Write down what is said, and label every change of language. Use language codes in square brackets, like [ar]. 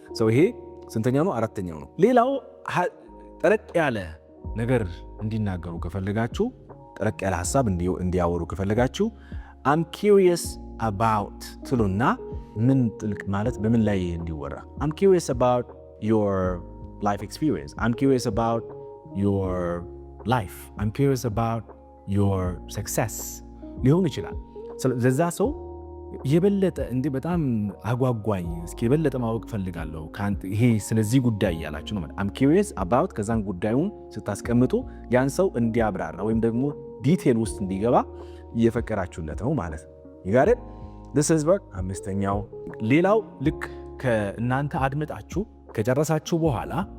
[am] ይሄ ስንተኛው ነው? አራተኛው ነው። ሌላው ጠረቅ ያለ ነገር እንዲናገሩ ከፈለጋችሁ፣ ጠረቅ ያለ ሀሳብ እንዲያወሩ ከፈለጋችሁ [en] I'm curious about [am] ትሉና ምን ጥልቅ ማለት በምን ላይ እንዲወራ [en] I'm curious about your life experience. I'm curious about your life. I'm curious about your success [am] ሊሆን ይችላል። ለዛ ሰው የበለጠ እንዲህ በጣም አጓጓኝ እስኪ የበለጠ ማወቅ ፈልጋለሁ ካንተ ይሄ ስለዚህ ጉዳይ ያላችሁ ነው። [en] I'm curious about [am] ከዛን ጉዳዩን ስታስቀምጡ ያን ሰው እንዲያብራራ ወይም ደግሞ ዲቴል ውስጥ እንዲገባ እየፈቀራችሁለት ነው ማለት ነው። ይጋር [en] this is work [am] አምስተኛው። ሌላው ልክ ከእናንተ አድምጣችሁ ከጨረሳችሁ በኋላ